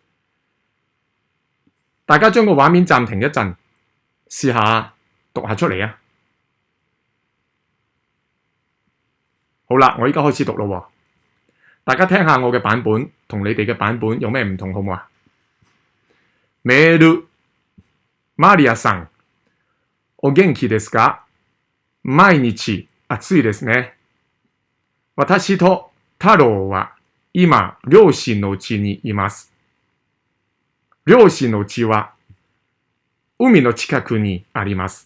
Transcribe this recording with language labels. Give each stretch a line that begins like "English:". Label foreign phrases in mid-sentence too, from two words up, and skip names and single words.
Cantonese: 大家將個畫面暫停一陣，試下讀下出嚟啊。好啦，我依家開始讀咯。大家聽下我嘅版本同你哋嘅版本有咩唔同，好唔好啊？
Japanese: メール、マリアさん、お元気ですか？毎日暑いですね。私と太郎は今、両親の家にいます。両親の家は海の近くにあります。